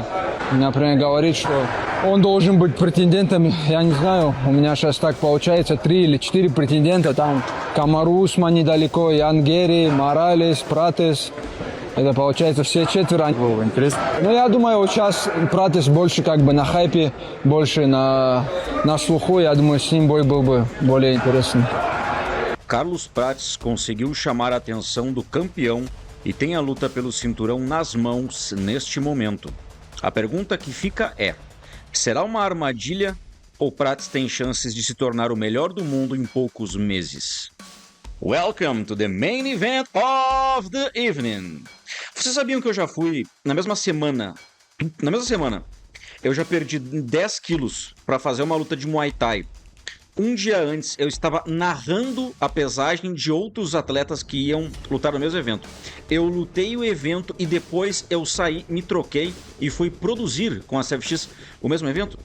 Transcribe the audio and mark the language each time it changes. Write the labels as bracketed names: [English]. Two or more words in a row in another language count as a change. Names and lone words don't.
[Russian] Например, говорит, что он должен быть претендентом, я не знаю, у меня сейчас так получается 3 или 4 претендента, там Камару Усман недалеко, Янгери, Моралес, Пратес. Это получается все 4. Было интересно. Ну, я думаю, вот сейчас Пратес больше как бы на хайпе, больше на слуху. Я думаю, с ним бой был бы более интересный. [Portuguese] Carlos Prates conseguiu chamar a atenção do campeão e tem a luta pelo cinturão nas mãos neste momento. A pergunta que fica é: será uma armadilha ou Prates tem chances de se tornar o melhor do mundo em poucos meses? [English] Welcome to the main event of the evening. [Portuguese] Vocês sabiam que eu já fui na mesma semana, eu já perdi 10 quilos para fazer uma luta de Muay Thai. Um dia antes, eu estava narrando a pesagem de outros atletas que iam lutar no mesmo evento. Eu lutei o evento e depois eu saí, me troquei e fui produzir com a CFX o mesmo evento.